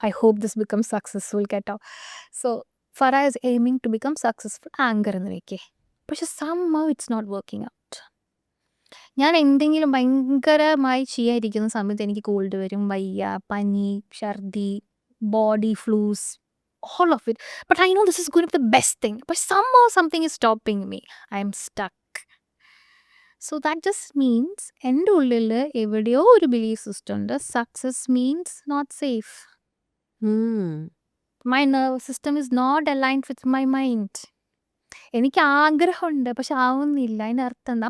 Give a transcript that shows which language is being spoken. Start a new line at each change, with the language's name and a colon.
English: I hope this become successful കേട്ടോ. So Farah is aiming to become successful anchor
Malayalam: എന്ന് വെക്കേ. പക്ഷെ somehow
English: It's not working out.
Malayalam: ഞാൻ എന്തെങ്കിലും ഭയങ്കരമായി ചെയ്യാതിരിക്കുന്ന സമയത്ത് എനിക്ക് കോൾഡ് വരും, വയ്യ, പനി, ഛർദി, body flows, all of it.
English: But I know this is going to be the best thing. But somehow something is stopping me. I am stuck.
Malayalam: So that just means എൻ്റെ ഉള്ളിൽ എവിടെയോ ഒരു ബിലീഫ് സിസ്റ്റം ഉണ്ട്,
English: Success means not safe. My nervous system is not aligned with my mind.
Malayalam: എനിക്ക് ആഗ്രഹമുണ്ട്, പക്ഷെ ആവുന്നില്ല. അതിൻ്റെ അർത്ഥം എന്താ?